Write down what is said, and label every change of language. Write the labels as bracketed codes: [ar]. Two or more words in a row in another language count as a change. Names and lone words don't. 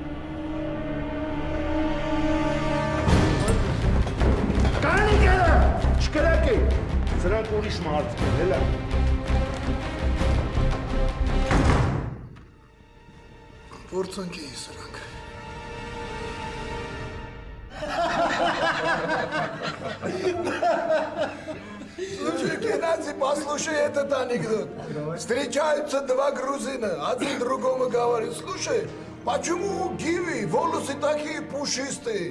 [hy] Կանիկերը, չկրակեք, սրանք ուրիշ մարդիկ են, հելա։ Որցանք էի սրանք։ [ru] Слушай, Геннадий, послушай этот анекдот. Встречаются два грузина, один другому говорит: слушай, почему у Гиви волосы такие пушистые?